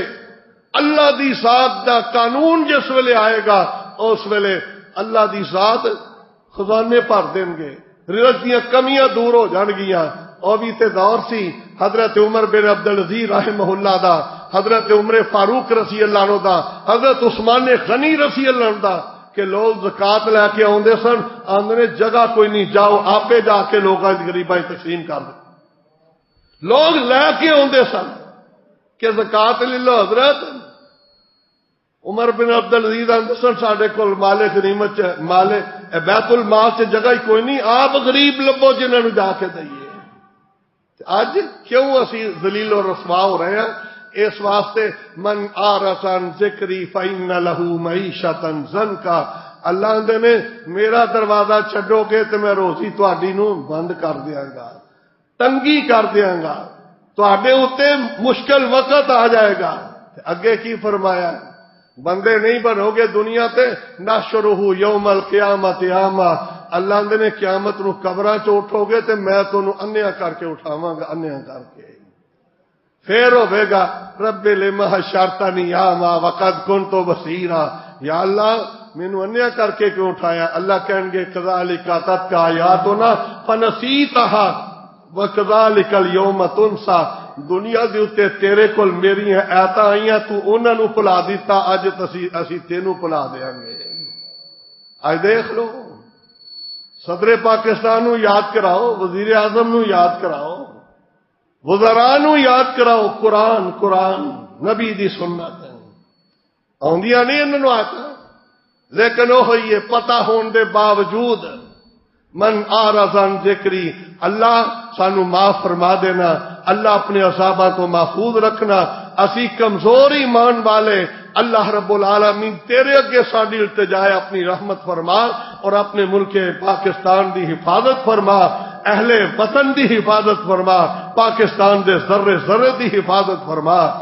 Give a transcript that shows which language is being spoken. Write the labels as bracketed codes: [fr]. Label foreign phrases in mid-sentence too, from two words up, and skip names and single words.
[pa] اللہ دی ذات دا قانون جس ویلے آئے گا اس ویلے اللہ دی ذات خزانے بھر دیں گے، رزق دیاں کمیاں دور ہو جان گیاں۔ اور بھی تے دور سی حضرت عمر بن عبدالعزیز [ar] رحمہ اللہ [pa] دا، حضرت عمر فاروق [ar] رضی اللہ عنہ [pa] دا، حضرت عثمان غنی [ar] رضی اللہ عنہ [pa] دا، کہ لوگ زکات لے کے آندے سن، آندے جگہ کوئی نہیں، جاؤ آپے جا کے لوگاں غریباں تقسیم کر دو۔ لوگ لے کے آتے سن کہ زکات لے لو حضرت. عمر بن عبد العزیز آتے سن ساڈے کول مال غنیمت مال بیت المال سے جگہ ہی کوئی نہیں, آپ غریب لبو جنہوں نے جا کے دئیے. اج کیوں اسی ذلیل و رسوا [ur] ہو رہے ہیں؟ [pa] اس واسطے [ar] من اعرض عن ذکری فإن له معیشۃ ضنکا. [pa] اللہ نے میرا دروازہ چھڈو گے تو میں روزی تہاڈی نو بند کر دیاں گا, تنگی کر دیاں گا, تہاڈے اوتے مشکل وقت آ جائے گا. اگے کی فرمایا؟ بندے نہیں بنو گے دنیا تے [ar] نحشرہ یوم القیامت اعما. [pa] اللہ نے قیامت نو قبراں چ اٹھو گے تے میں تانوں انیا کر کے اٹھاواں گا, انیا کر کے. پھر ہوے گا [ar] رب لما حشرتنی اعما وقد كنت بصیرا. [pa] یا اللہ مینوں انیا کر کے کیوں اٹھایا؟ [ur] اللہ کہیں گے [ar] کذالک اتتک آیاتنا فنسیتها وکذالک اليوم تنسا. [pa] دنیا دے اوتے تیرے کول میری آیاتاں آئیاں, تو انہاں نو بھلا دیتا, اج اسی تینوں بھلا دیاں گے. اج دیکھ لو صدر پاکستان نو یاد کراؤ, وزیر اعظم نو یاد کراؤ, وزراء نو یاد کراؤ, قرآن قرآن نبی دی سنت آندیاں نہیں انہاں نو آتا. لیکن وہ یہ پتہ ہون دے باوجود [ar] من اعرض عن ذکری, [pa] اللہ سانو معاف فرما دینا, اللہ اپنے عذاباں کو محفوظ رکھنا. اسی کمزور ایمان والے اللہ [ar] رب العالمین [pa] تیرے اگے ساڈی التجا ہے, اپنی رحمت فرما اور اپنے ملک پاکستان دی حفاظت فرما, اہل وطن دی حفاظت فرما, پاکستان دے ذرے ذرے دی حفاظت فرما.